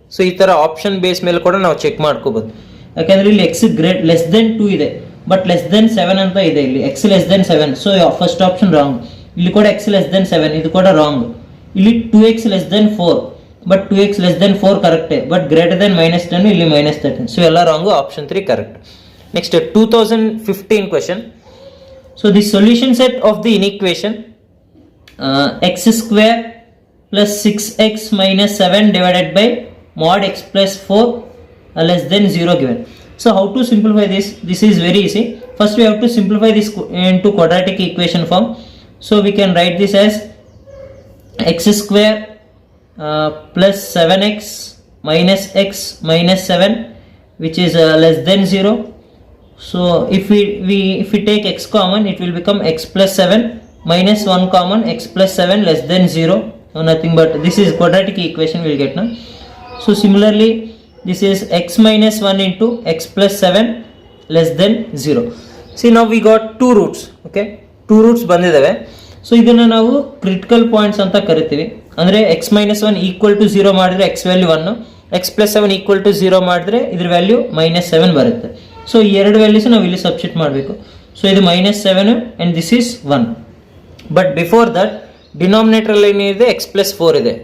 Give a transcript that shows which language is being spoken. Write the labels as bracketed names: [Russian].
[Kannada] So ಈ ಥರ option base ಮೇಲೆ ಕೂಡ ನಾವು ಚೆಕ್ ಮಾಡ್ಕೋಬಹುದು. ಯಾಕಂದ್ರೆ ಇಲ್ಲಿ x ಲೆಸ್ ದೆನ್ 2 ಇದೆ ಬಟ್ ಲೆಸ್ ದೆನ್ 7 ಅಂತ ಇದೆ, ಇಲ್ಲಿ x less than 7. So first option wrong. ಇಲ್ಲಿ ಕೂಡ x ಲೆಸ್ ದೆನ್ 7, ಇದು ಕೂಡ ರಾಂಗ್. ಇಲ್ಲಿ 2x less than 4 but 2x less than 4 ಕರೆಕ್ಟೇ, but greater than -10, ಇಲ್ಲಿ -13. ಸೊ ಎಲ್ಲ wrong, option 3 correct. Next 2015 question. [English] So the solution set of the inequation x² plus 6x minus 7 divided by mod x plus 4 less than 0 given. So how to simplify this? This is very easy. First we have to simplify this into quadratic equation form. So we can write this as x² plus 7x minus x minus 7 which is less than 0. So if we take x common, it will become x plus 7 minus 1 common, x plus 7 less than 0. So nothing but this is quadratic equation we'll get now. So similarly this is x minus 1 into x plus 7 less than 0. See now we got two roots. Okay, two roots ಬಂದಿದಾವೆ. [Kannada] So ಇದನ್ನು ನಾವು critical points ಅಂತ ಕರಿತೀವಿ. ಅಂದರೆ X minus 1 equal to 0 ಮಾಡಿದ್ರೆ X value 1, X plus 7 equal to 0 ಮಾಡಿದ್ರೆ ಇದ್ರ value -7 ಬರುತ್ತೆ. ಸೊ ಈ ಎರಡು ವ್ಯಾಲ್ಯೂಸ್ ನಾವು ಇಲ್ಲಿ ಸಬ್ಸ್ಟಿಟ್ಯೂಟ್ ಮಾಡಬೇಕು. ಸೊ ಇದು -7 [English] and this is [Kannada] 1. [English] But before that denominator ಏನಿದೆ x plus 4 ಇದೆ.